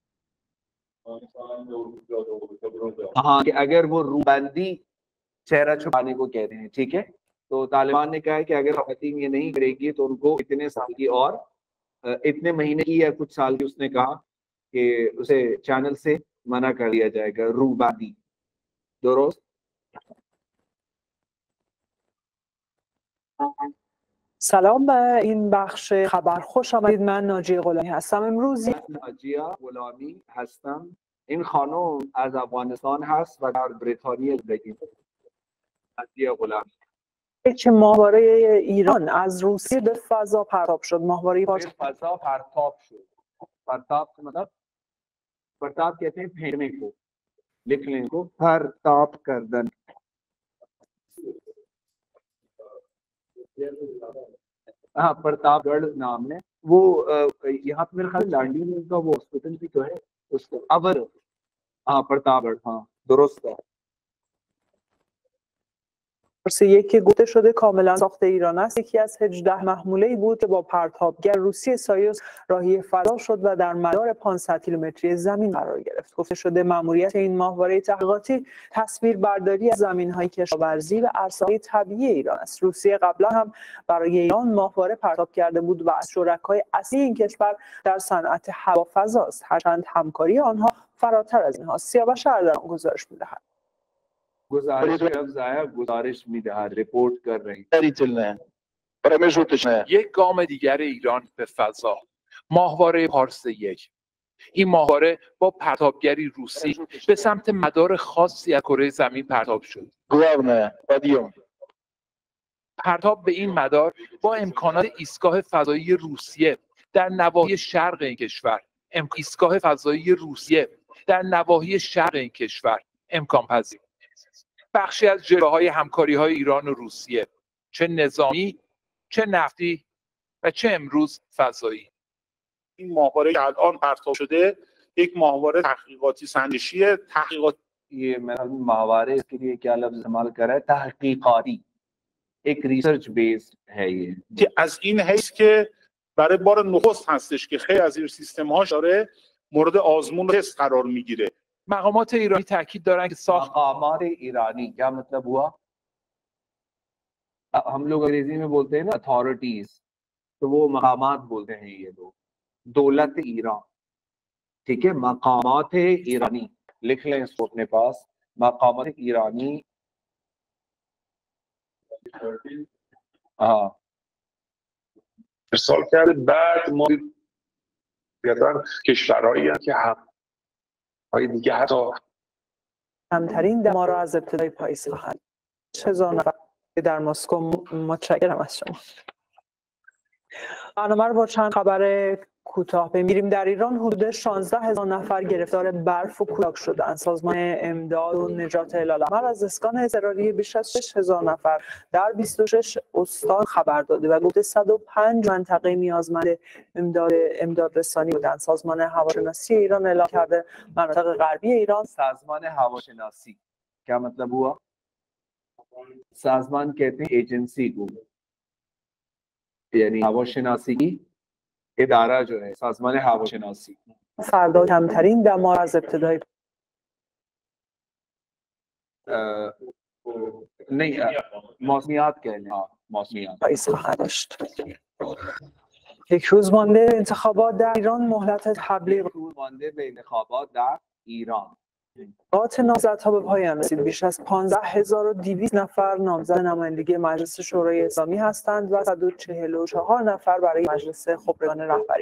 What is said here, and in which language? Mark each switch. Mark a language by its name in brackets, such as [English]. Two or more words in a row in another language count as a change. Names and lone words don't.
[Urdu] ہاں، کہ اگر وہ روبندی چہرہ چھپانے کو کہتے ہیں، ٹھیک ہے. تو طالبان نے کہا ہے کہ اگر خواتین یہ نہیں کرے گی تو ان کو اتنے سال کی اور اتنے مہینے کی یا کچھ سال کی، اس نے کہا کہ اسے چینل سے منع کر دیا جائے گا. روبادی درست. [Persian] سلام به این بخش خبر، خوش آمدید. من ناجیه غلامی هستم. امروز ناجیه غلامی هستم. این خانم از افغانستان هست و در بریتانیه زندگی می‌کند. ناجیه غلامی. یک ماهواره ایران از روسیه به فضا پرتاب شد. ماهواره به فضا پرتاب شد. پرتاب [Urdu] کا مطلب پرتاب کہتے ہیں پھینکنے کو، لکھ لیں کو [Persian] پرتاب کردن. [Urdu] ہاں، پرتاپ گڑھ نام ہے وہ. یہاں پہ میرے خیال لانڈی میں ان کا وہ ہسپتال بھی تو ہے اس کو اور. ہاں، پرتاپ گڑھ، ہاں درست ہے. [Persian] یکی گفته شده کاملا ساخت ایران است. یکی از 18 محموله‌ای بود که با پرتابگر روسی سایوس راهی فضا شد و در مدار 500 کیلومتری زمین قرار گرفت. گفته شده ماموریت این ماهواره تحقیقاتی تصویربرداری از زمین‌های کشاورزی و عرصه‌های طبیعی ایران است. روسیه قبلا هم برای ایران ماهواره پرتاب کرده بود و از شرکای اصلی این کشور در صنعت هوافضا است، هرچند همکاری آنها فراتر از اینها. سیاوش اردلان گزارش می‌دهد. گزارش میدهد، [Urdu] رپورت کر رہی. [Persian] یک گام دیگر ایران به فضا، ماهواره پارس یک. این ماهواره با پرتابگری روسی به سمت مدار خاصی از کره زمین پرتاب شد. پرتاب به این مدار با امکانات ایستگاه فضایی روسیه در نواحی شرق این کشور، ایستگاه فضایی روسیه در نواحی شرق این کشور امکان پذیر. بخشی از جلوه‌های همکاری‌های ایران و روسیه، چه نظامی، چه نفتی و چه امروز فضایی. این ماهواره که الان پرتاب شده یک ماهواره تحقیقاتی سنجشی تحقیقات. [Urdu] یہ ماہوارے اس کے لیے کیا لفظ استعمال کر رہا ہے? تحقیقاتی، ایک [English] research based [Urdu] ہے یہ. [Persian] که از این حیث که برای بار نخست هستش که خیلی از این سیستم‌هاش داره مورد آزمون و تست قرار میگیره. مقامات ایرانی تاکید دارند که ساخت مقامات ایرانی [Urdu] کیا مطلب ہوا? ہم لوگ انگریزی میں بولتے ہیں نا اتھارٹیز، تو وہ مقامات بولتے ہیں یہ لوگ. [Persian] دولت ایران, [Urdu] ٹھیک ہے, [Persian] مقامات ایرانی, [Urdu] لکھ لیں اس کو اپنے پاس, [Persian] مقامات ایرانی. [Urdu] हाँ [Persian] ارسال کرده. بعد ما دیدن کشورهایی هم که حقهای دیگه حتی کمترین دما را از ابتدای پاییز خواهند 1000 نفر در مسکو. متشکرم از شما. برنامه رو با چند خبر کوتاه بمیریم. در ایران حدود 16000 نفر گرفتار برف و کولاک شدند. سازمان امداد و نجات هلال احمر از اسکان اضطراری بیش از 6000 نفر در 26 استان خبر داده و گفته 105 منطقه نیازمند امداد رسانی بودند. سازمان هواشناسی ایران اعلام کرده مناطق غربی ایران. سازمان هواشناسی [Urdu] کیا مطلب ہوا؟ سازمان کہتے ہیں ایجنسی کو، یعنی ہواشناسی کی ادارہ جو ہے [Persian] سازمان هواشناسی. فردا کمترین دما را از ابتدای [Urdu] نہیں موسمیات کہہ لیں، ہاں موسمیات. [Persian] پاییز خواهد داشت. یک روز مانده انتخابات در ایران. مهلت تبلیغ روز مانده به انتخابات در ایران. نامزدها به پایان رسید. بیش از 15200 نفر نامزد نمایندگی مجلس شورای اسلامی هستند و 144 نفر برای مجلس خبرگان رهبری.